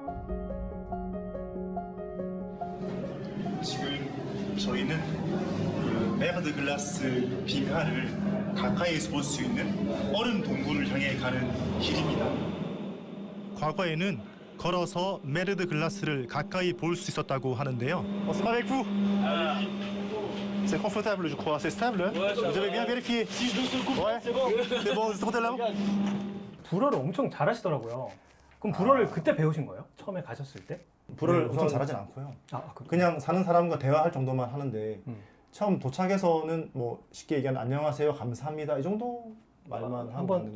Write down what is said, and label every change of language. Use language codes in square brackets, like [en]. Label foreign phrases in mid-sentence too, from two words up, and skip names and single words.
[ko] 지금 저희는 그 메르드 글라스 빙하를 가까이에서 볼 수 있는 얼음 동굴을 향해 가는 길입니다. 과거에는 걸어서 메르드 글라스를 가까이 볼 수 있었다고 하는데요. [fr] C'est avec vous. C'est confortable, je crois. C'est stable. Vous avez bien vérifié. Si je douce le coup. Ouais. C'est bon. C'est bon. C'est là. [ko] 불어를 엄청 잘하시더라고요. 그럼 불어를 그때 배우신 거예요? 처음에 가셨을 때? 불어를 네, 엄청 우선- 잘하진 않고요. 그 그냥 사는 사람과 대화할 정도만 하는데 처음 도착해서는 뭐 쉽게 얘기하면 안녕하세요, 감사합니다 이 정도 말만 하고 한번 갔는데.